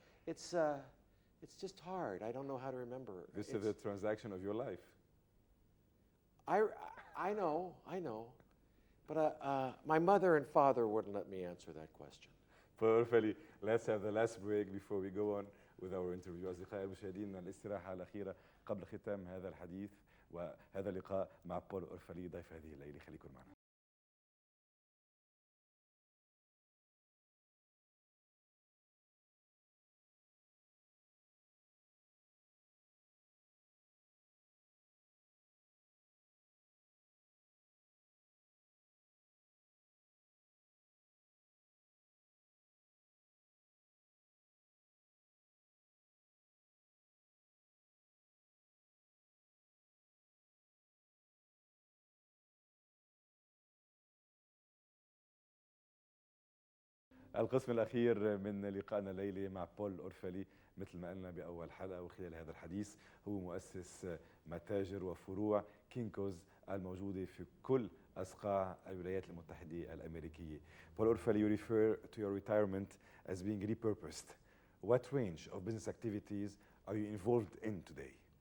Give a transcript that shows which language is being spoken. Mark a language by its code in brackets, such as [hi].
[en] It's just hard. I don't know how to remember. This is the transaction of your life. I know. But my mother and father wouldn't let me answer that question. Orfalea, let's have the last break before we go on with our interview. [ar] أصدقائي المشاهدين، الاستراحة الأخيرة قبل ختام هذا الحديث وهذا اللقاء مع بول أورفلي ضيف هذه الليلة. خليكم معنا. القسم الأخير من لقائنا الليلي مع بول أورفلي، مثل ما قلنا بأول حلقة وخلال هذا الحديث، هو مؤسس متاجر وفروع كينكوز الموجودة في كل أصقاع الولايات المتحدة الأمريكية. [en] Paul Orfalea, you refer to your retirement as being repurposed. What range of business activities are you involved in today?